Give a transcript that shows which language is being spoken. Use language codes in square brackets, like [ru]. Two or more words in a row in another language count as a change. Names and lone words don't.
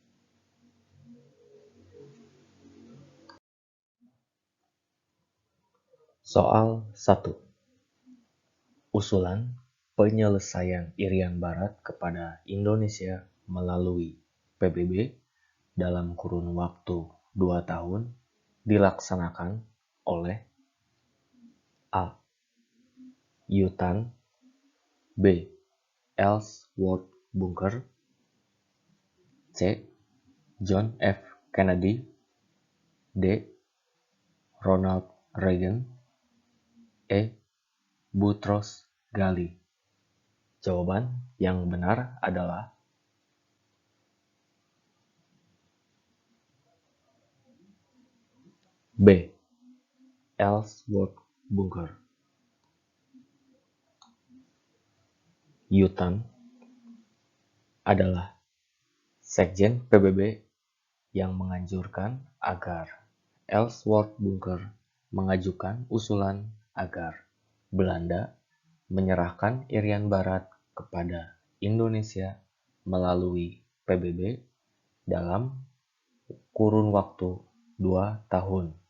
[id] Soal 1. Usulan penyelesaian Irian Barat kepada Indonesia melalui PBB dalam kurun waktu 2 tahun dilaksanakan oleh A. Yutan, B. Ellsworth Bunker, C. John F. Kennedy, D. Ronald Reagan, E. Boutros Ghali. Jawaban yang benar adalah B. Ellsworth Bunker. Yutan adalah sekjen PBB yang menganjurkan agar Ellsworth Bunker mengajukan usulan agar Belanda menyerahkan Irian Barat kepada Indonesia melalui PBB dalam kurun waktu 2 tahun.